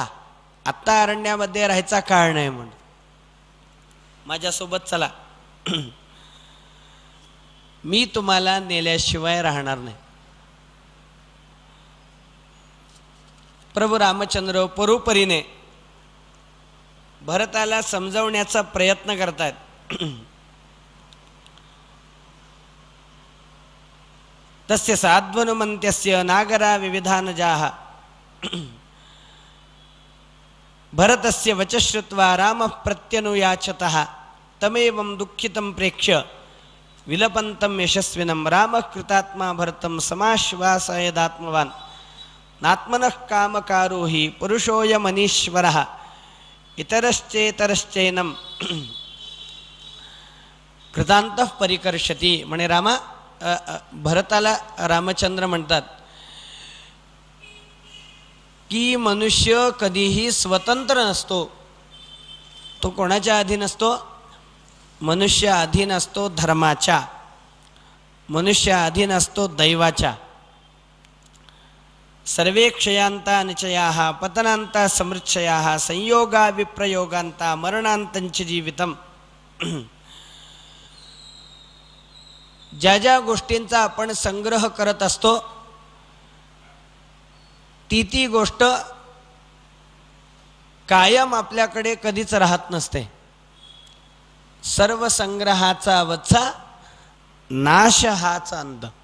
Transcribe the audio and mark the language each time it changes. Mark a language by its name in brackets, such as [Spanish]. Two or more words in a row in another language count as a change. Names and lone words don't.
[Marathi] आत्ता अरण्यामध्ये राहायचा काळ नाही, म्हणून माझ्यासोबत चला, मी तुम्हाला नेल्याशिवाय राहणार नाही. प्रभू रामचंद्र परोपरीने भरताला समजावण्याचा प्रयत्न करतात. [Sanskrit] तस्य साध्वनुमन्त्यस्य नागरा विविधानजाः भरतस्य वचः श्रुत्वा रामः प्रत्यनुयाचतः तमेवं दुःखितं प्रेक्ष्य विलपन्तं यशस्विनं रामः कृतात्मा भरतं समाश्वासयदात्मवान् नात्मनः कामकारो हि पुरुषोऽयमनीश्वरः इतरश्चेतरश्चैनं कृतान्तः परिकर्षति. [Marathi] म्हणे रामा, भरताला रामचंद्र म्हणतात की मनुष्य कधीही स्वतंत्र नसतो. तो कोणाच्या अधीन असतो? मनुष्य अधीन असतो धर्माच्या, मनुष्य अधीन असतो दैवाच्या. [Sanskrit] सर्वे क्षयांता निचयाः पतनांता समृच्छयाः संयोगा विप्रयोगांता मरणांतंच जीवितम. [Marathi] ज्या ज्या गोष्टींचा आपण संग्रह करत असतो ती गोष्ट कायम आपल्याकडे कधीच राहत नसते. सर्व संग्रहाचा वत्सा नाश हाच अंत.